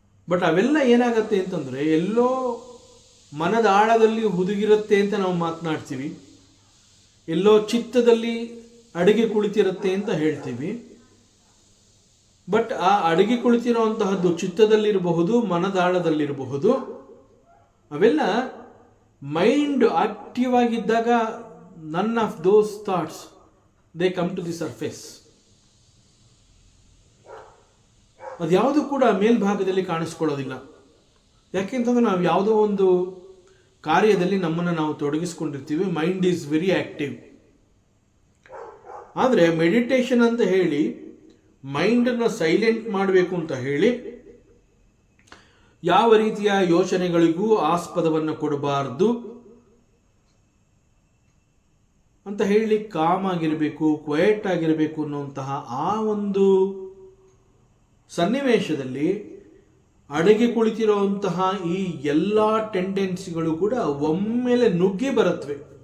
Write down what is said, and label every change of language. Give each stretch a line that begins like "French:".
Kannada: But ಅವೆಲ್ಲ ಏನಾಗತ್ತೆ ಅಂತಂದರೆ, ಎಲ್ಲೋ ಮನದ ಆಳದಲ್ಲಿ ಹುದುಗಿರುತ್ತೆ ಅಂತ ನಾವು ಮಾತನಾಡ್ತೀವಿ, ಎಲ್ಲೋ ಚಿತ್ತದಲ್ಲಿ ಅಡಗಿ ಕುಳಿತಿರುತ್ತೆ ಅಂತ ಹೇಳ್ತೀವಿ. ಬಟ್ ಆ ಅಡಗಿ ಕುಳಿತಿರೋಂತಹದ್ದು ಚಿತ್ತದಲ್ಲಿರಬಹುದು, ಮನದಾಳದಲ್ಲಿರಬಹುದು. ಅವೆಲ್ಲ ಮೈಂಡ್ ಆಕ್ಟಿವ್ ಆಗಿದ್ದಾಗ
English: none of those thoughts they come to the surface.
Kannada: ಅದ್ಯಾವುದು ಕೂಡ ಮೇಲ್ಭಾಗದಲ್ಲಿ ಕಾಣಿಸ್ಕೊಳ್ಳೋದಿಲ್ಲ. ಯಾಕೆಂತಂದ್ರೆ ನಾವು ಯಾವುದೋ ಒಂದು ಕಾರ್ಯದಲ್ಲಿ ನಮ್ಮನ್ನು ನಾವು ತೊಡಗಿಸ್ಕೊಂಡಿರ್ತೀವಿ,
English: Mind is very active.
Kannada: ಆದರೆ ಮೆಡಿಟೇಷನ್ ಅಂತ ಹೇಳಿ ಮೈಂಡನ್ನು ಸೈಲೆಂಟ್ ಮಾಡಬೇಕು ಅಂತ ಹೇಳಿ ಯಾವ ರೀತಿಯ ಯೋಚನೆಗಳಿಗೂ ಆಸ್ಪದವನ್ನು ಕೊಡಬಾರ್ದು ಅಂತ ಹೇಳಿ ಕಾಮ್ ಆಗಿರಬೇಕು, ಕ್ವಯಟ್ ಆಗಿರಬೇಕು ಅನ್ನುವಂತಹ ಆ ಒಂದು ಸನ್ನಿವೇಶದಲ್ಲಿ ಅಡಗಿ ಕುಳಿತಿರುವಂತಹ ಈ ಎಲ್ಲ ಟೆಂಡೆನ್ಸಿಗಳು ಕೂಡ ಒಮ್ಮೆಲೆ ನುಗ್ಗಿ ಬರುತ್ತವೆ.